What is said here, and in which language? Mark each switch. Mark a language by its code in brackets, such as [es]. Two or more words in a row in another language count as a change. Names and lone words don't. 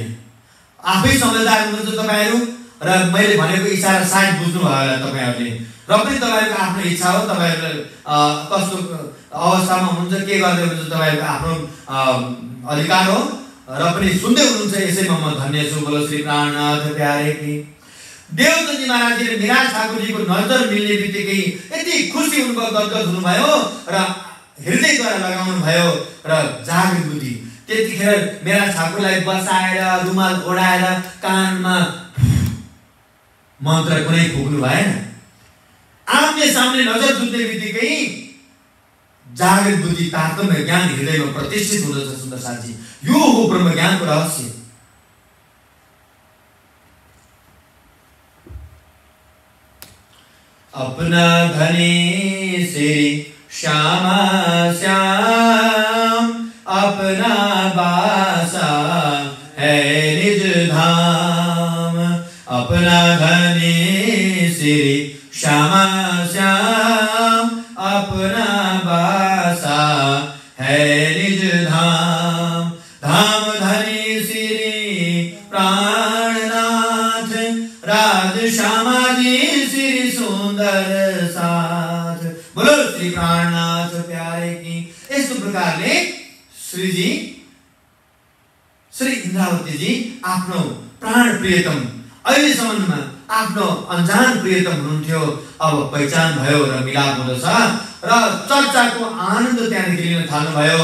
[ne] आफै समझदार हुनुहुन्छ तपाईँहरू र मैले भनेको इशारा सायद बुझ्नु भयो होला तपाईँहरूले। र पनि तपाईँहरूको आफ्नो इच्छा हो, तपाईँहरूले कस्तो अवस्थामा हुनुहुन्छ, के गर्दै हुनुहुन्छ, तपाईँहरूको आफ्नो अधिकार हो र पनि सुन्दै हुनुहुन्छ। यसैमा म धन्य छु। [hi] बोलो श्री प्राणनाथ प्यारे की। [ne] देवचन्दजी महाराजजीले मेरा ठाकुरजीको नजर मिल्ने बित्तिकै यति खुसी हुनुभयो, गदगद हुनुभयो र हृदयद्वारा लगाउनु भयो र जागृत बुद्धि। त्यतिखेर मेरा ठाकुरलाई बसाएर रुमाल ओढाएर कानमा मन्त्र कुनै फुक्नु भएन। आम्ने सामने नजर जुट्ने बित्तिकै जागृत बुद्धि, तारतम्य ज्ञान हृदयमा प्रतिष्ठित हुँदछ। सुन्दर साथी, यो हो ब्रह्म ज्ञानको रहस्य। [hi] अपना धनी श्री श्यामा श्याम, अपना बासा है निज धाम। अपना धनी श्री श्यामा श्याम अपना बासा है निज धाम धाम धनी श्री प्राणनाथ राज श्यामा जी श्री सुंदर साथ। बोलो श्री प्राणनाथ प्यारे की। [ne] इस प्रकारले श्रीजी श्री इन्द्रावती जी आफ्नो प्राण प्रियतम अहिलेसम्ममा आफ्नो अनजान प्रियतम हुनुहुन्थ्यो, अब पहिचान भयो र मिलाप हुँदछ र चर्चाको आनन्द त्यहाँदेखि लिन थाल्नुभयो।